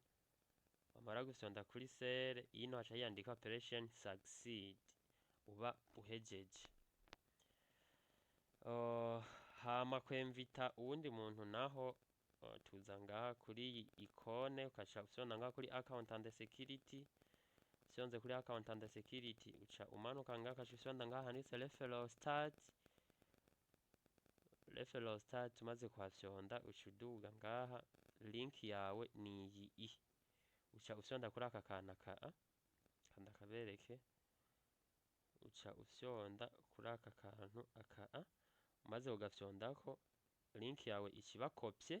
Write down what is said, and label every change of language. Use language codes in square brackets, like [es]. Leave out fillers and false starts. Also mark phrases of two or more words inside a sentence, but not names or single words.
[rn] Wamara gufyonda kuri sell ino haca yandika [en] operation succeed [rn] uba uhejeje. Hama kwemvita uwundi muntu naho tuza ngaha kuri ikone ukaca ufyonda ngaha kuri [en] account and security. [rn] Fyonze kuri [en] account and security [rn] uca umanuka ngaha ukaca ufyonda ngaha handitse [en] referral start. Referral start [rn] umaze kuhafyonda uca uduga ngaha link yawe ni iyi. Uca ufyonda kuri aka kana kanda kabereke. Uca ufyonda kuri aka kantu aka umaze ugafyondako link yawe ikiba kopye.